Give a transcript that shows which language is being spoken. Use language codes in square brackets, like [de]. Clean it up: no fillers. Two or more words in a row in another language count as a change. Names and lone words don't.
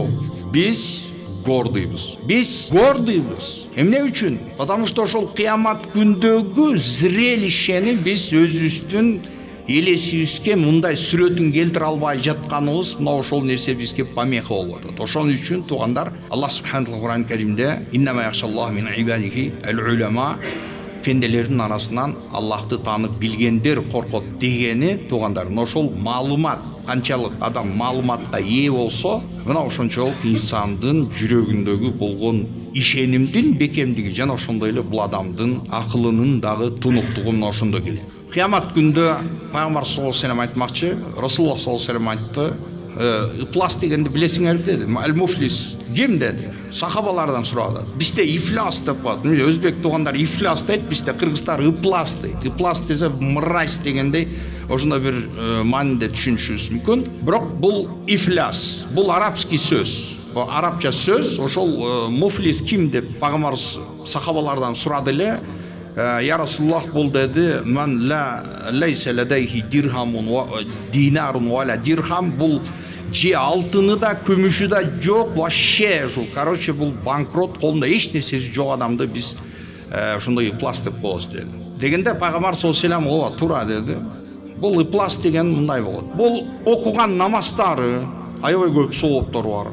[ky] Биз гордыйбыз. Эмне үчүн? [ru] Потому что [ky] ошол кыямат күндөгү зрелищени биз өзүбүздүн элесибизге мындай сүрөтүн келтире албай жатканыбыз, мына ошол нерсе бизге помеха болуп атат. Ошон үчүн туугандар, Аллах субханаху Кур'ан Каримде [ar] إنما يخشى الله من عباده العلماء, [ky] пенделердин арасынан Аллахты таанып билгендер коркот дегени, туугандар, ошол маалымат, канчалык адам маалыматка ээ болсо, мына ошончолук инсандын жүрөгүндөгү болгон ишенимдин бекемдиги жана ошондой эле бул адамдын акылынын дагы тунуктугу мына ошондо келет. Кыямат күндө пайгамбар [ar] صلى الله عليه وسلم [ky] айтмакчы, Расулуллах [ar] صلى الله عليه وسلم [ky] айтты, ыплас дегенди билесиңер деди. Ал-муфлис ким деди? Сахабалардан сурады. Бизде ифлас деп коет. Өзбек туугандар ифлас дейт, бизде кыргыздар ыплас дейт. Ыплас десе мразь дегендей ошондой бир мааниде түшүнүшүбүз мүмкүн. Бирок бул ифлас, бул арабский сөз. Бул арабча сөз. Ошол муфлис ким деп пайгамбар сахабалардан сурады эле. [ar] يا رسول الله [ky] бул деди, [ar] من ليس لديه درهم ودينار ودرهم, [ky] бул же алтыны да күмүшү да жок, вообще ушул, короче, бул банкрот, колунда эч нерсеси жок адамды биз ошондой ыплас деп коебуз деди. Дегенде пайгамбар [ar] صلى الله عليه وسلم [ky] ооба туура деди. Бул ыплас деген мындай болот. Бул окуган намаздары аябай көп сооптор бар.